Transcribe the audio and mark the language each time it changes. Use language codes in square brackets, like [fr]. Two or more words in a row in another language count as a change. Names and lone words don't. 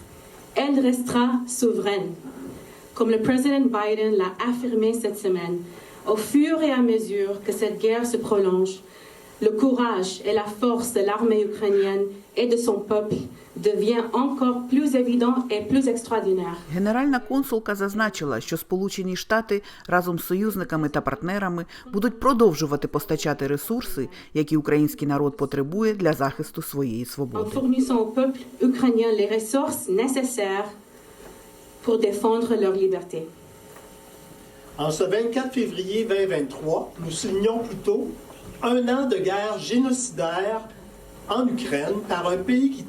[fr] Elle restera souveraine. Comme le président Biden l'a affirmé cette semaine, au fur et à mesure que cette guerre se prolonge, le courage et la force de l'armée ukrainienne et de son peuple devient encore plus évident et plus extraordinaire. [uk] Генеральна консулка зазначила, що Сполучені Штати разом з союзниками та партнерами будуть продовжувати постачати ресурси, які український народ потребує для захисту своєї [fr] En [uk] свободи. [fr] fournissant au peuple ukrainien les ressources nécessaires pour défendre leur liberté. En ce 24 février 2023, nous soulignons plutôt un an de guerre génocidaire en Ukraine par un pays qui